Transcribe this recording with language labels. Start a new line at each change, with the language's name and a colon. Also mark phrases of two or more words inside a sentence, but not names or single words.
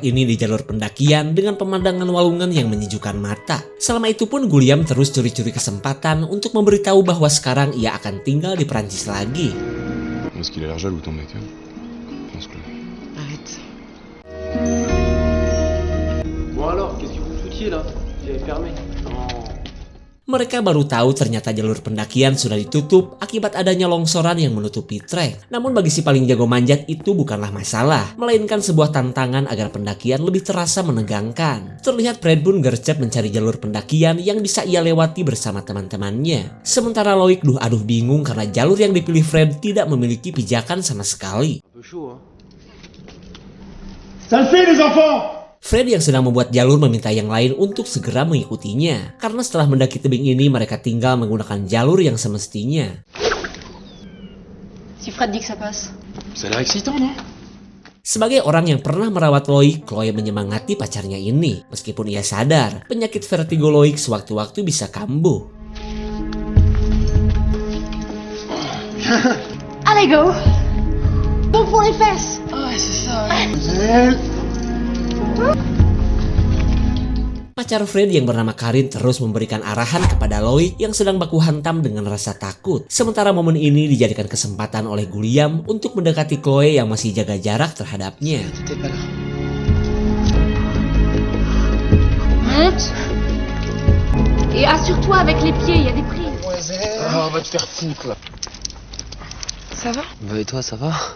Indonesian: ini di jalur pendakian dengan pemandangan walungan yang menyejukkan mata. Selama itu pun Guliam terus curi-curi kesempatan untuk memberitahu bahwa sekarang ia akan tinggal di Perancis lagi.
French: Est-ce qu'il a l'air jaloux ton mec, hein? Pense Chloé. Arrête. Bon alors, qu'est-ce que vous foutiez là? J'avais fermé. Non.
Indonesian: Mereka baru tahu ternyata jalur pendakian sudah ditutup akibat adanya longsoran yang menutupi trek. Namun bagi si paling jago manjat itu bukanlah masalah, melainkan sebuah tantangan agar pendakian lebih terasa menegangkan. Terlihat Fred pun gercep mencari jalur pendakian yang bisa ia lewati bersama teman-temannya. Sementara Loïc aduh bingung karena jalur yang dipilih Fred tidak memiliki pijakan sama sekali.
French: Ça le fait les enfants!
Indonesian: Fred yang sedang membuat jalur meminta yang lain untuk segera mengikutinya. Karena setelah mendaki tebing ini mereka tinggal menggunakan jalur yang semestinya.
French: Si Fred dit que ça passe. Ça a l'air excitant, non?
Indonesian: Sebagai orang yang pernah merawat Loïc, Chloe menyemangati pacarnya ini. Meskipun ia sadar, penyakit vertigo Loïc sewaktu-waktu bisa kambuh.
French: Allez, go! Go pour les fesses! Ah, c'est ça.
Indonesian: Pacar Fred yang bernama Karin terus memberikan arahan kepada Loïc yang sedang baku hantam dengan rasa takut. Sementara momen ini dijadikan kesempatan oleh Guliam untuk mendekati Chloe yang masih jaga jarak terhadapnya.
French: Monte! Et assure-toi avec les pieds, il y a des prises. Ah, on va te faire foutre là. Ça va? Bah et toi, ça va?